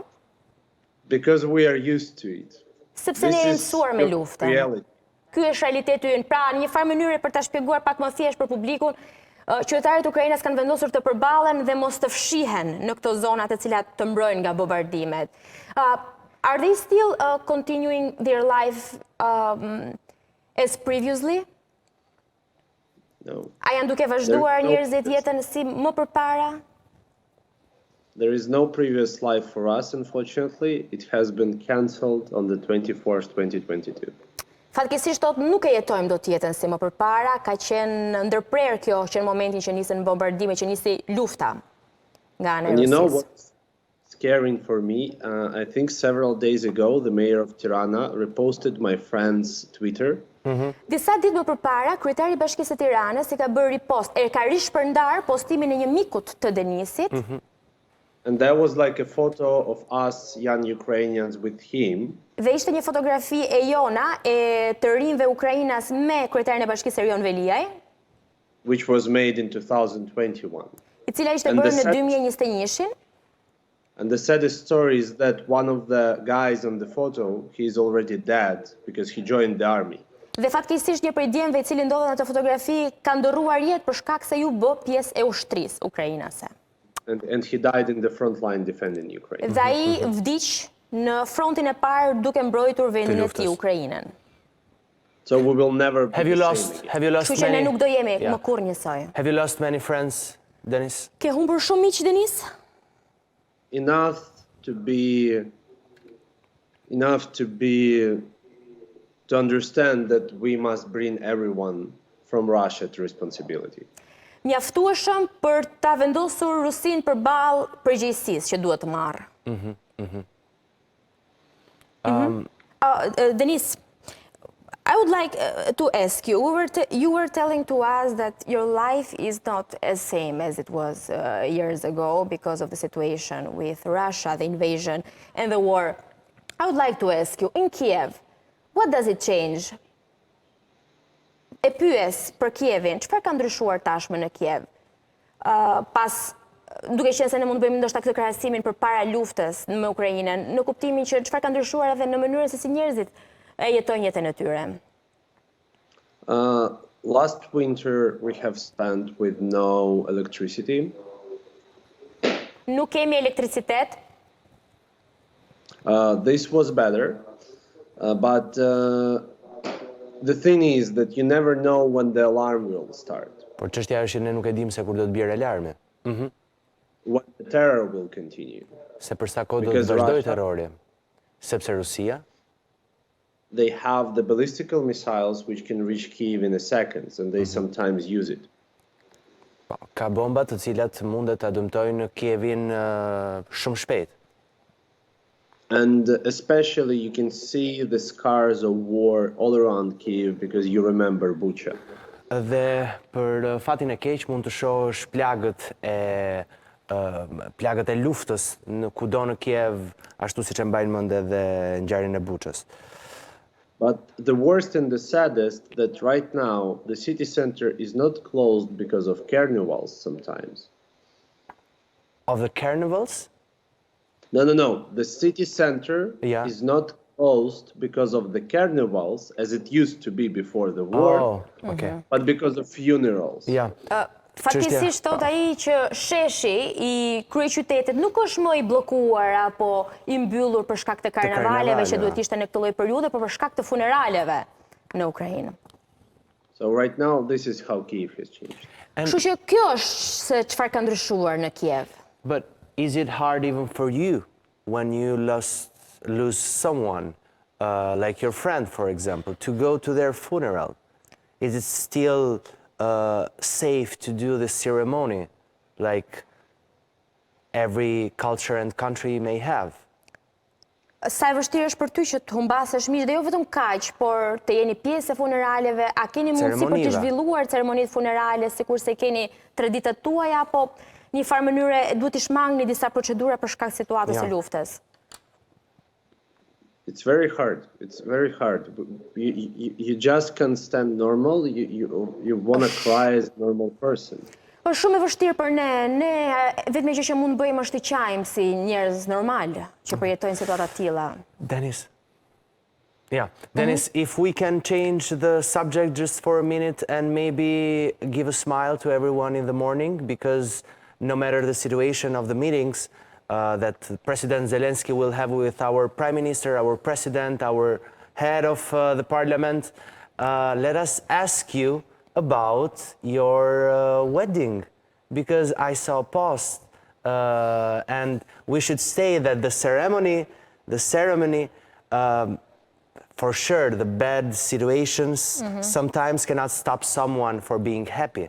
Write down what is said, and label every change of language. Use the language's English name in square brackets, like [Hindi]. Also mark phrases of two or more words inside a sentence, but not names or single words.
[English] Because we are used to it. [Albanian] Sepse ne jemi mësuar me luftën. [English] Reality. [Albanian] Ky është realiteti ynë. Pra, në një farë mënyrë për ta shpjeguar pak më thjesht për publikun, qytetarët e Ukrainës kanë vendosur të përballen dhe mos të fshihen në këto zona të cilat të mbrojnë nga bombardimet. [English] Are they still continuing their life as previously? No. [Albanian] A janë duke vazhduar njerëzit jetën si më përpara? [English] There is no previous life for us, unfortunately. It has been cancelled on the 24th, 2022. [Albanian] Fatkeqësisht nuk e jetojmë dot jetën si më përpara, ka qenë ndërprer kjo që në momentin që nisën bombardimet, që nisi lufta nga ana e [English] And you know [Albanian] Rusisë. [English] what's scaring for me? I think several days ago, the mayor of Tirana reposted my friend's Twitter. [Albanian] Disa ditë më përpara, kryetari i Bashkisë së Tiranës i ka bërë ripost, ka rishpërndar postimin e një mikut të Denisit. [English] And there was like a photo of us young Ukrainians with him. [Albanian] Dhe ishte një fotografi e jona e të rinjve Ukrainas me kryetarin e Bashkisë Erion Veliaj, [English] Which was made in 2021. [Albanian] I cila ishte [English] And [Albanian] bërë [English] the [Albanian] në 2021-shin. [English] And the saddest story is that one of the guys on the photo, he's already dead because he joined the army. [Albanian] Dhe fatkeqësisht një prej djemve I cili ndodhen në atë fotografi ka ndërruar jetë për shkak se ju bë pjesë e ushtrisë ukrainase. [English] And he died in the front line defending Ukraine. [Albanian] Dhe ai vdiq në frontin e parë duke mbrojtur vendin e tij Ukrainën. [English] So we will never be Have you the same lost? again. Have you lost [Albanian] Kështu që ne [English] many? [Albanian] nuk do jemi [English] Yeah. [Albanian] më kurrë njësoj. [English] Have you lost many friends, Denis? [Albanian] Ke humbur shumë miq, Denis? [English] Enough to understand that we must bring everyone from Russia to responsibility. [Albanian] Mjaftueshëm për ta vendosur Rusinë përballë përgjegjësisë që duhet të marrë. [English] Denis, I would like to ask you, you were telling to us that your life is not as same as it was years ago because of the situation with Russia, the invasion and the war. I would like to ask you, in Kiev, what does it change? [Albanian] E pyes për Kievin, çfarë ka ndryshuar tashmë në Kiev? Duke qenë se ne mund të bëjmë ndoshta këtë krahasimin përpara luftës me Ukrainën, në kuptimin që çfarë ka ndryshuar edhe në mënyrën se si njerëzit e jetojnë jetën e tyre. [English] Last winter we have spent with no electricity. [Albanian] Nuk kemi elektricitet. [English] This was better, but the thing is that you never know when the alarm will start. [Albanian] Por çështja është që ne nuk e dimë se kur do të bjerë alarmi. [English] When the terror will continue. [Albanian] Se për sa kohë do të [English] Because [Albanian] vazhdojë [English] Russia- [Albanian] terrori. Sepse Rusia [English] They have the ballistical missiles which can reach Kyiv in a second, and they sometimes use it. [Albanian] ka bomba të cilat mundet ta dëmtojnë Kievin shumë shpejt. [English] And especially you can see the scars of war all around Kyiv because you remember Bucha. [Albanian] Dhe për fatin e keq mund të shohësh plagët e luftës në kudo në Kiev, ashtu siç e mbajnë mend edhe ngjarjen e Buçës. [English] But the worst and the saddest that right now the city center is not closed because of carnivals sometimes. Of the carnivals? No. The city center Yeah. is not closed because of the carnivals as it used to be before the war, Oh, okay. but because of funerals. [Albanian] Ja. Fatkesisht thot ai që sheshi I kryeqytetit nuk është më I bllokuar apo I mbyllur për shkak të karnavaleve që duhet ishte në këtë lloj periudhe, por për shkak të funeraleve në Ukrainë. [English] So right now this is how Kyiv has changed. [Albanian] Kështu që kjo është se çfarë ka ndryshuar në Kiev. [English] But is it hard even for you when you lose someone, like your friend, for example, to go to their funeral? Is it still safe to do the ceremony like every culture and country may have? [Albanian] Sa e vështirë është për ty që të humbasësh miq dhe jo vetëm kaq, por të jeni pjesë e funeraleve, a keni mundësi për të zhvilluar ceremonitë funerale, sikurse keni traditat tuaja, apo një farë mënyre duhet të shmangni disa procedura për shkak situatës së luftës? [English] It's very hard. It's very hard. You just can't stand normal. You want to cry as a normal person. [Albanian] Është shumë e vështirë për ne vetëm që mund të bëjmë është të qajmë si njerëz normal që përjetojnë situata të tilla. [English] Dennis, if we can change the subject just for a minute and maybe give a smile to everyone in the morning, because no matter the situation of the meetings that President Zelensky will have with our Prime Minister, our President, our head of the Parliament, let us ask you about your wedding, because I saw a post and we should say that the ceremony, for sure, the bad situations sometimes cannot stop someone for being happy.